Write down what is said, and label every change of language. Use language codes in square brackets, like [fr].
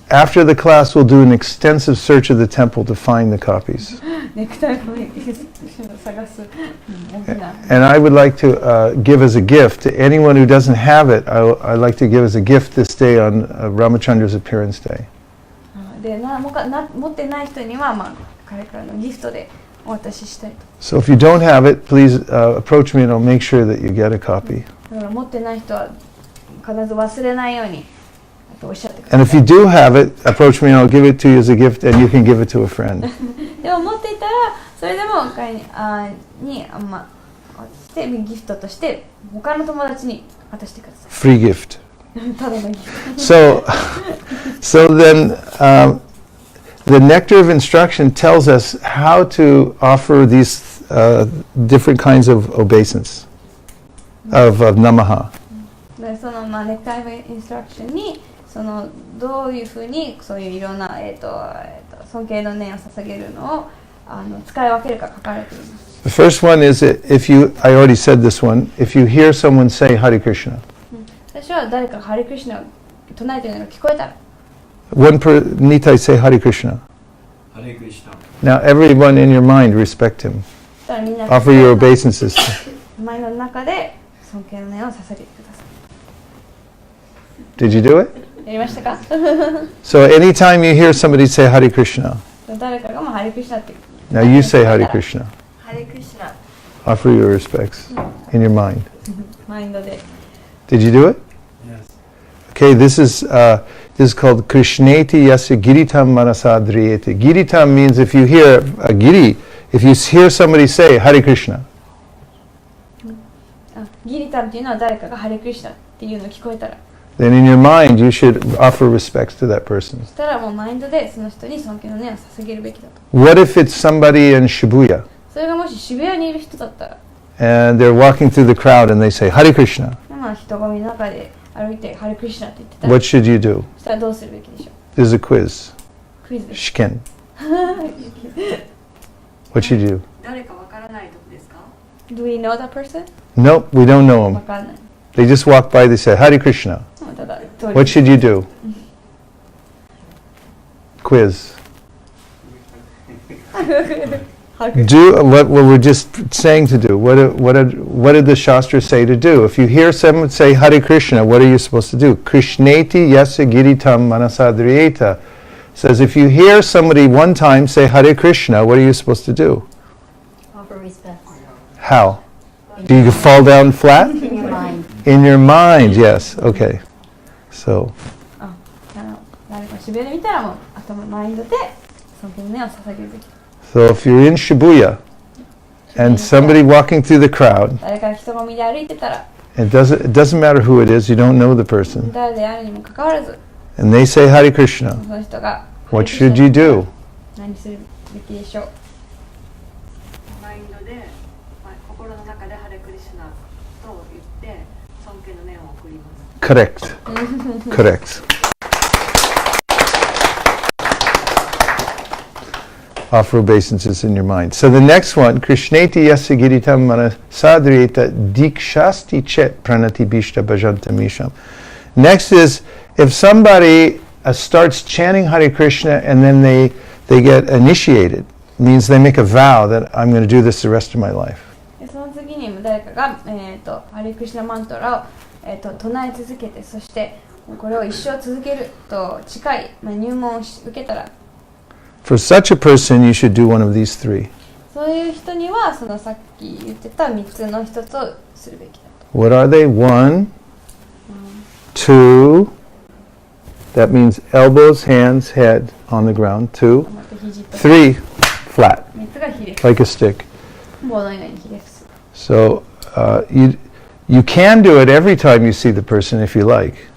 [en] After the class, we'll do an extensive search of the temple to find the copies. [ja] ネクタイを探す大きな。 [en] And I would like to give as a gift to anyone who doesn't have it. I'd like to give as a gift this day on Ramachandra's appearance day. [ja] で持ってない人には彼からのギフトでお渡ししたいと。 [en] So if you don't have it, please approach me and I'll make sure that you get a copy. [ja] だから持ってない人は必ず忘れないようにおっしゃってください。 [en] And if you do have it, approach me and I'll give it to you as a gift and you can give it to a friend. [ja] でも持っていたらそれでも彼にしてギフトとして他の友達に渡してください。 [en] Free gift. [ja] ただのギフト。 [en] So then the nectar of instruction tells us how to offer these different kinds of obeisance, of namaha. [ja] でそのネクタイインストラクションにそのどういうふうにそういういろんな尊敬の念を捧げるのを使い分けるか書かれています。 [en] The first one is that I already said this one, if you hear someone say Hare Krishna. [ja] 最初は誰かがハレクリシュナを唱えているのが聞こえたら。 [en] Nitai say Hare Krishna. Hare Krishna. Now everyone in your mind respect him. [ja] そしたらみんな [en] Offer your obeisances. [ja] 前の中で尊敬の念を捧げてください。 [en] Did you do it? [ja] やりましたか？ [en] So anytime you hear somebody say Hare Krishna, [ja] 誰かがもうハレクリシュナって。 [en] now you say Hare Krishna. [ja] ハレクリシュナ。 [en] Offer your respects in your mind. [ja] マインドで。 [en] Did you do it? Yes. Okay, this is called [sa] Krishneti Yasya Giritam Manasadriyete. [en] Giritam means if you hear a giri, if you hear somebody say Hare Krishna. [ja] ギリタンっていうのは誰かがハレクリシュナっていうのを聞こえたら。 [en] Then in your mind you should offer respects to that person. [ja] そしたらもうマインドでその人に尊敬の念を捧げるべきだと。 [en] What if it's somebody in Shibuya [ja] それがもし渋谷にいる人だったら、 [en] and they're walking through the crowd and they say Hare Krishna? [ja] まあ人混みの中で歩いてハレクリシュナって言ってたら、 [en] What should you do? [ja] そしたらどうするべきでしょう。 [en] There's a quiz. [ja] クイズです。試験. [en] What should you do? [ja] 誰かわからないとこですか？ [en] Do we know that person? Nope, we don't know [ja] わ [en] him. [ja] かんない。 [en] They just walk by, they say Hare Krishna. [ja] ただ通り [en] What should you do? Quiz. Do what we're just saying to do. What did the Shastra say to do? If you hear someone say Hare Krishna, what are you supposed to do? [sa] Krishneti yasya giritam manasadriyeta [en] says if you hear somebody one time say Hare Krishna, what are you supposed to do? Offer respect. How? Do you fall down flat? In your mind. In your mind, yes. Okay. So, [ja] 誰か渋谷で見たらもう頭マインドで尊敬の念を捧げるべき。 [en] so if you're in Shibuya and somebody walking through the crowd, [ja] 誰か人混みで歩いてたら、 [en] it doesn't matter who it is, you don't know the person, [ja] 誰であるにもかかわらず、 [en] and they say Hare Krishna, [ja] その人が [en] what should you do? [ja] 何するべきでしょう。マインドで、心の中でハレクリシュナと言って尊敬の念を送ります。 [en] Correct. Correct. Offer obeisances in your mind. So the next one, [sa] Krishneti yasya giritam manasadriyeta dikshasti chet pranati bishta bhajanta misham. [en] Next is, if somebody starts chanting Hare Krishna and then they get initiated, means they make a vow that I'm going to do this the rest of my life. [ja] その次に誰かが、ハレクリシュナマントラを、唱え続けて、そしてこれを一生続けると近い、入門を受けたら、 [en] For such a person, you should do one of these three. [ja] そういう人にはそのさっき言ってた3つの一つをするべきだと。 [en] What are they? 1, 2, that means elbows, hands, head on the ground. 2, [ja] また肘と [en] 3, flat, [ja] 3つがひれ伏 [en] like a stick. [ja] す。棒のようにひれ伏す。 [en] So you can do it every time you see the person if you like.